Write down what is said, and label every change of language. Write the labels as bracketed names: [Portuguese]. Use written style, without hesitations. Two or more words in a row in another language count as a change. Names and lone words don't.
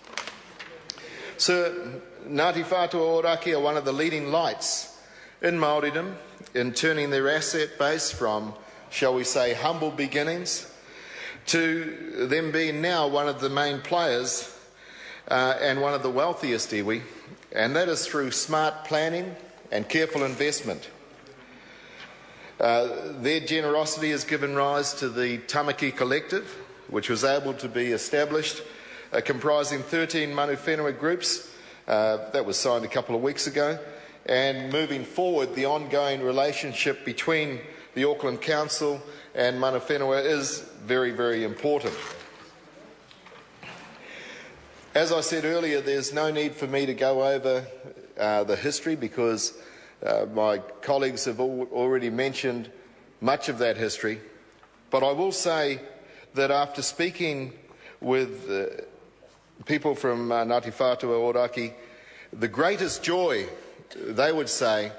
[English] So Ngati Whatua Orakei are one of the leading lights in Māoridom in turning their asset base from, shall we say, humble beginnings to them being now one of the main players and one of the wealthiest iwi, and that is through smart planning and careful investment. Their generosity has given rise to the Tamaki Collective, which was able to be established, comprising 13 [Māori] manu whenua [English] groups. That was signed a couple of weeks ago. And moving forward, the ongoing relationship between the Auckland Council and [Māori] manu whenua [English] is very, very important. As I said earlier, there's no need for me to go over the history, because my colleagues have already mentioned much of that history. But I will say that after speaking with people from Ngati Whatua Orakei, the greatest joy, they would say,